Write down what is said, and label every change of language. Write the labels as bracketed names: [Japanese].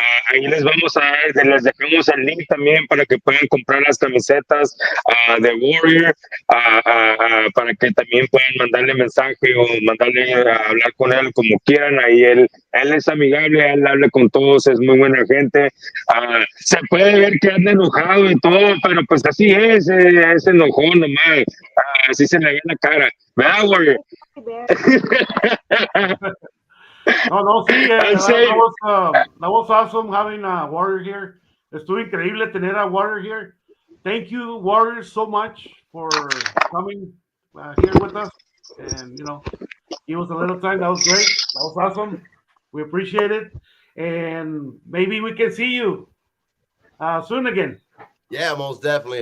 [Spanish] Ahí les dejamos el link también para que puedan comprar las camisetas de Warrior, para que también puedan mandarle mensaje o mandarle a hablar con él como quieran. Ahí él es amigable, él habla con todos, es muy buena gente. Se puede ver que anda enojado y todo, pero pues así es enojón nomás. Así se le ve la cara, ¿verdad, Warrior? No, sí, [English] that was awesome having a Warrior here. [Spanish] Estuvo increíble tener a Warrior here. [English] Thank you, Warrior, so much for coming here with us, and give us a little time. That was great. That was awesome. We appreciate it, and maybe we can see you soon again. Yeah, most definitely.